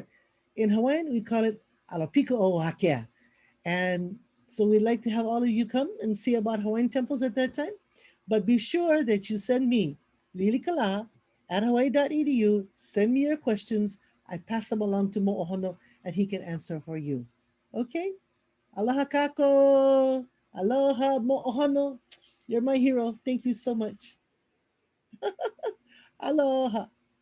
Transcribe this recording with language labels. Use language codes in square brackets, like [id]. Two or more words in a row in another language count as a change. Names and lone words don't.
[en] In Hawaiian, we call it Alapika o Hakea. And so we'd like to have all of you come and see about Hawaiian temples at that time. But be sure that you send me Lilikalā at hawaii.edu. Send me your questions. I pass them along to Moʻohono and he can answer for you. [haw] Okay? Aloha kako. [en] Aloha Moʻohono. You're my hero. Thank you so much. Aloha.